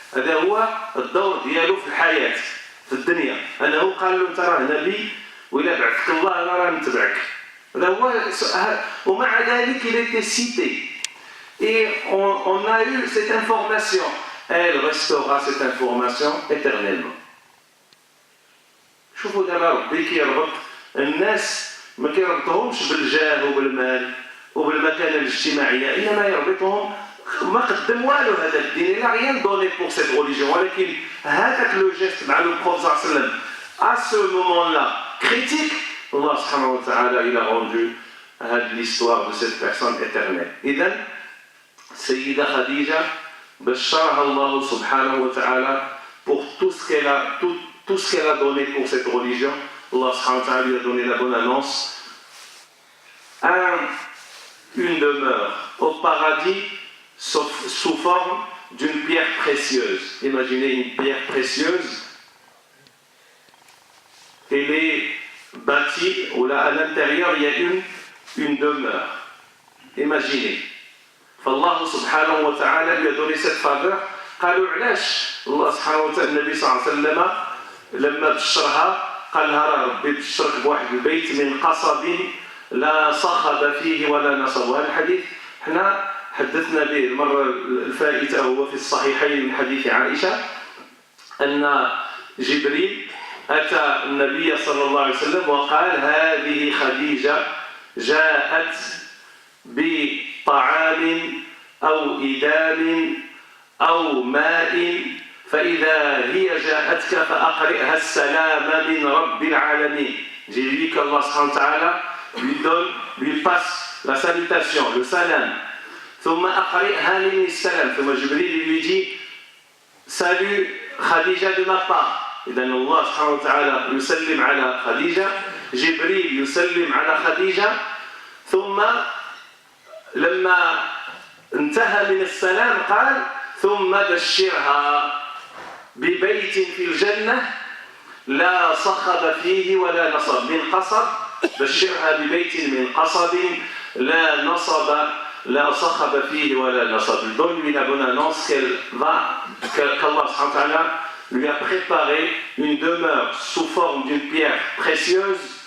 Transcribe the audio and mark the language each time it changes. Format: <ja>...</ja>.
<ar>هذا هو الدور ديالو في الحياة في الدنيا. أنه قال له أنت راه نبي وإلا بعثك الله أنا راه نتبعك. هذا هو. ومع ذلك</ar> <fr>il était cité. Et on a eu cette information. Elle restera cette information éternellement.</fr> <ar>شوفوا دابا ربي كيربط الناس ما كيربطهمش بالجاه وبالمال وبالمكانة الاجتماعية، إنما يربطهم ما قدم والو هذا الدين.</ar> <fr>Il n'a rien donné pour cette religion.</fr> <ar>ولكن هذاك</ar> <fr>لو جيست مع le prophète صلى الله عليه وسلم à ce moment-là critique, Allah subhanahu wa ta'ala il a rendu l'histoire de cette personne éternelle.</fr> <ar>إذن</ar> <fr>Sayyida Khadija</fr> <ar>بشرها الله سبحانه وتعالى</ar> <fr>pour tout ce qu'elle a donné pour cette religion. Allah subhanahu wa ta'ala lui a donné la bonne annonce. Une demeure au paradis sous forme d'une pierre précieuse. Imaginez une pierre précieuse. Elle est bâtie, ou là à l'intérieur il y a une demeure. Imaginez.</fr> <ar>فالله سبحانه وتعالى</ar> <fr>lui a donné cette faveur.</fr> <ar>قالوا علاش الله سبحانه وتعالى النبي صلى الله عليه وسلم لما بشرها قال لها راه ربي بشرك بواحد البيت من قصب لا صخب فيه ولا نصب. وهذا الحديث حنا حدثنا به المرة الفائتة هو في الصحيحين من حديث عائشة أن جبريل أتى النبي صلى الله عليه وسلم وقال هذه خديجة جاءت بطعام أو إدام أو ماء فإذا هي جاءتك فأقرئها السلام من رب العالمين.</ar> <fr>J'ai dit qu'Allah subhanahu wa ta'ala lui passe la salutation, le salam.</fr> <ar>ثم أقرئها من السلام. ثم جبريل</ar> <fr>lui dit salut Khadija de ma part.</fr> <ar>إذن الله سبحانه وتعالى يسلم على خديجة، جبريل يسلم على خديجة. ثم لما انتهى من السلام قال ثم بشرها ببيت في الجنة لا صخب فيه ولا نصب. من قصب بشرها ببيت من قصب لا نصب لا صخب فيه ولا نصب.</ar> <fr>Donne-lui la bonne annonce qu'Allah subhanahu wa ta'ala lui a préparé une demeure sous forme d'une pierre précieuse.</fr>